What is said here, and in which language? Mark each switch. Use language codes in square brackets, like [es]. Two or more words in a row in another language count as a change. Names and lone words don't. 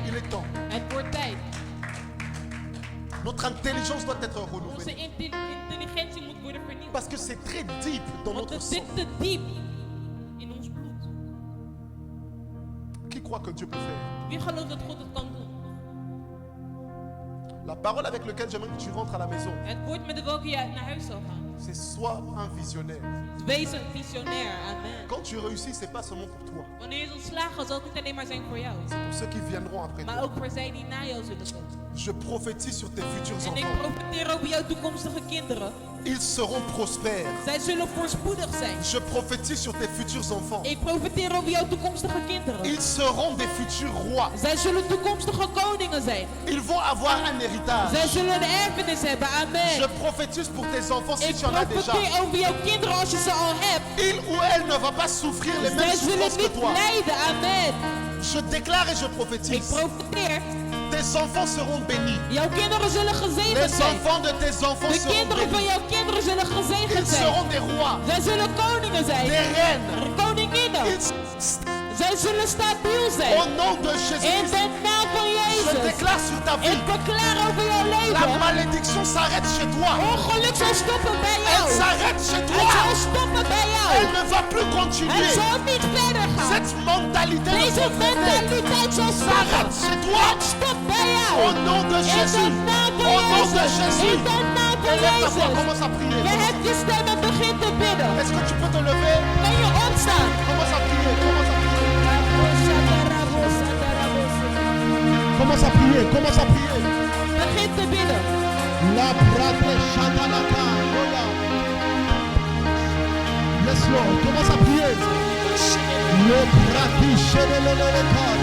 [fr] Il est temps. [nl] Het wordt tijd. [fr] Notre intelligence doit être [nl] Onze [fr] renouvelée. [nl] intelligentie moet worden vernieuwd. [fr] Parce que c'est très deep dans [nl] Want [fr] notre [nl] het [fr] sang. [nl] zit te diep in ons bloed. [fr] Qui croit que Dieu peut faire? [nl] Wie gelooft dat God het kan doen? [fr] La parole avec laquelle j'aimerais que tu rentres à la maison, [nl] Het woord met de welke je naar huis zal gaan. [fr] c'est sois un visionnaire. [nl] Wees een visionair. Amen. [fr] Quand tu réussis, c'est pas seulement pour toi. [nl] Wanneer je zult slagen, zal het niet alleen maar zijn voor jou. [fr] Pour ceux qui viendront après [nl] Maar [fr] toi. [nl] ook voor zij die na jou zullen komen. [fr] Je prophétise sur tes futurs [nl] En ik [fr] enfants. [nl] profiteer over jouw toekomstige kinderen. [fr] Ils seront prospères. [nl] Zij zullen voorspoedig zijn. [fr] Je prophétise sur tes futurs enfants. [nl] Ik profiteer over jouw toekomstige kinderen. [fr] Ils seront des futurs rois. [nl] Zij zullen toekomstige koningen zijn. [fr] Ils vont avoir un héritage. [nl] Zij zullen een erfenis hebben. Amen. [fr] Je prophétise pour tes enfants si [nl] Ik [fr] tu en as déjà. [nl] profiteer over jouw kinderen als je ze al hebt. [fr] Il ou elle ne va pas souffrir les [nl] Zij [fr] mêmes [nl] zullen [fr] souffrances que [nl] niet [fr] toi. [nl] lijden. Amen. [fr] Je déclare et je [nl] Ik [fr] prophétise. [nl] profiteer. [fr] Tes enfants seront bénis. [nl] Jouw kinderen zullen gezegend [fr] Les [nl] zijn. [fr] enfants de tes enfants [nl] De [fr] seront [nl] kinderen van [fr] bénis. [nl] jouw kinderen zullen gezegend [fr] Ils [nl] zijn. [fr] seront des rois, [nl] Zij zullen koningen zijn. [fr] des reines. [nl] Koninginnen. [fr] Ils- [nl] Zij zullen stabiel [fr] Au [nl] zijn. [fr] nom de [nl] In [fr] Jésus-Christ, [nl] de naam van [fr] je [nl] Jezus. [fr] déclare sur ta vie, [nl] Ik verklaar over jouw [fr] la [nl] leven. [fr] malédiction s'arrête chez toi. [nl] Ongeluk zal stoppen bij [fr] Elle [nl] jou. [fr] s'arrête chez [nl] Het [fr] toi. [nl] zal stoppen bij jou. [fr] Elle ne va plus [nl] Het [fr] continuer. [nl] zal niet verder gaan. [fr] Cette mentalité de [nl] Deze [fr] pauvreté [nl] mentaliteit zal [fr] s'arrête [nl] stoppen. [fr] chez toi. [nl] Het stopt bij jou. [fr] Au nom de [nl] In de [fr] Jésus. [nl] naam [fr] Au [nl] van [fr] nom de [nl] Jezus. [fr] Jésus. [nl] In de naam van [fr] Élève ta voix, [nl] Jezus. [fr] commence à prier. [nl] Verhef je stem en begin te bidden. [fr] Est-ce que tu peux te lever? [nl] Kan je opstaan? [fr] Commence à prier, commence à prier. Commence à prier, commence à prier. [nl] Begin te bidden. La brate shatalaka. [en] Yes Lord, [fr] commence à prier. Le brati sheleleleleka.